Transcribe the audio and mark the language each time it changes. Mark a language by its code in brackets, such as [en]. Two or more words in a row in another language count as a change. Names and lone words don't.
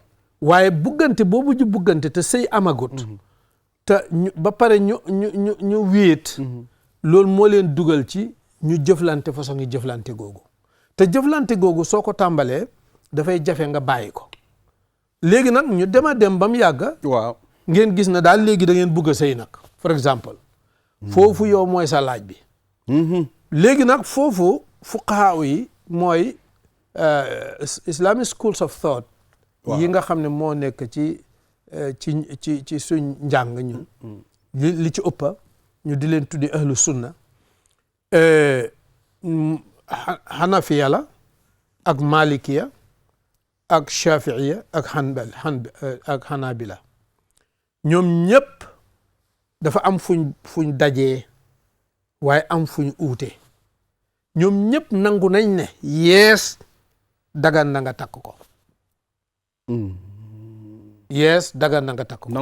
[wo] waaye buggante boobu ju buggante te sëy amagut te ba pare ñu wéet loolu moo leen dugal ci ñu jëflante façon yi jëflante googu te jëflante googu soo ko tàmbalee dafay jafe nga bàyyi ko léegi nag ñu dem ba mu yàgg waaw ngeen gis na daal léegi da ngeen bugg a sëy nag for exemple foofu yow mooy sa laaj bi léegi nag foofu fuqahaa yi mooy [en] Islamic schools of thought [wo] yi nga xam ne moo nekk ci suñ njàng ñun li ci ëppa ñu di leen tuddi [ar] أهل السنة [wo] xanafiya la ak malikiya ak shafiiya ak xanabila ñoom ñëpp dafa am fuñ dajee waaye am fuñ uute ñoom ñëpp nangu nañ ne yees dagan na nga takk ko yees dagan na nga takk ko